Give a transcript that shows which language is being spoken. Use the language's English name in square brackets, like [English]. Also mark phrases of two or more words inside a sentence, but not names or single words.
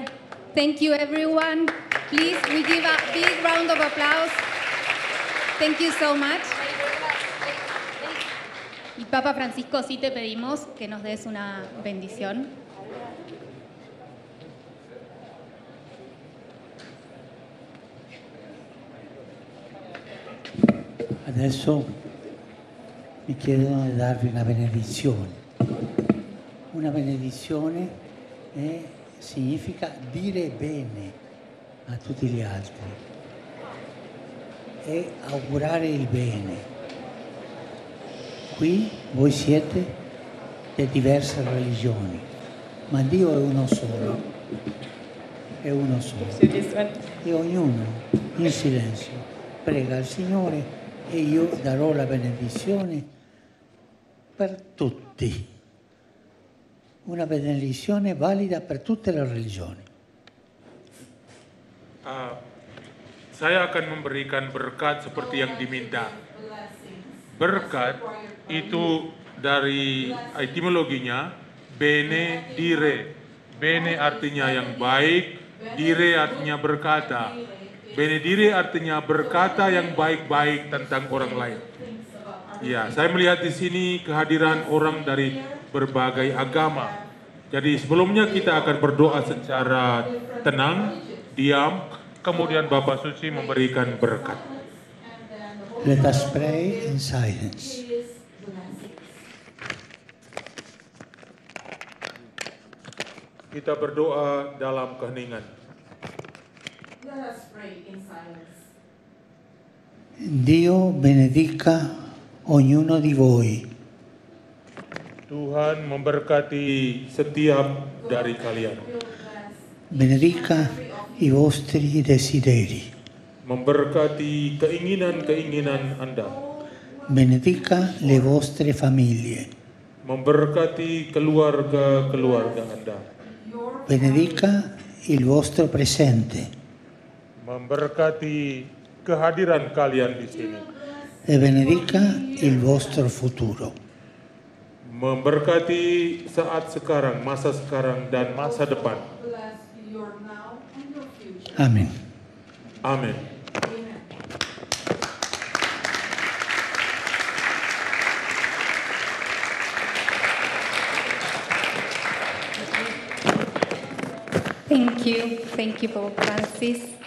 [English] Thank you, everyone. Please, we give a big round of applause. Thank you so much. [Spanish] Y Papa Francisco, sí te pedimos que nos des una bendición. [Italian] Adesso mi chiedono di darvi una benedizione. Una benedizione significa dire bene a tutti gli altri e augurare il bene. Qui voi siete di diverse religioni, ma Dio è uno solo. è uno solo. [English] So this one. [Italian] E ognuno in silenzio prega il Signore e io darò la benedizione per tutti. Una benedizione valida per tutte le religioni. [Indonesian] Saya akan memberikan berkat seperti yang diminta. Berkat itu dari etimologinya [Italian] bene dire. [Indonesian] Bene artinya yang baik, dire artinya berkata. [Italian] Bene dire [Indonesian] artinya berkata yang baik-baik tentang orang lain. Ya, saya melihat di sini kehadiran orang dari berbagai agama. Jadi sebelumnya kita akan berdoa secara tenang, diam, kemudian Bapak Suci memberikan berkat. [English] Let us pray in silence. [Indonesian] Kita berdoa dalam keheningan. [English] Let us pray in silence. [Italian] Dio benedica ognuno di voi. [Indonesian] Tuhan memberkati setiap dari kalian. [Italian] Benedica i vostri desideri. [Indonesian] Memberkati keinginan-keinginan Anda. [Italian] Benedica le vostre famiglie. [Indonesian] Memberkati keluarga-keluarga Anda. [Italian] Benedica il vostro presente. [Indonesian] Memberkati kehadiran kalian di sini. [Italian] E benedica il vostro futuro. [Indonesian] Memberkati saat sekarang, masa sekarang, dan masa depan. [English] Bless your now and your future. Amen. [Indonesian] Amin. [English] Amen. Thank you, Pope Francis.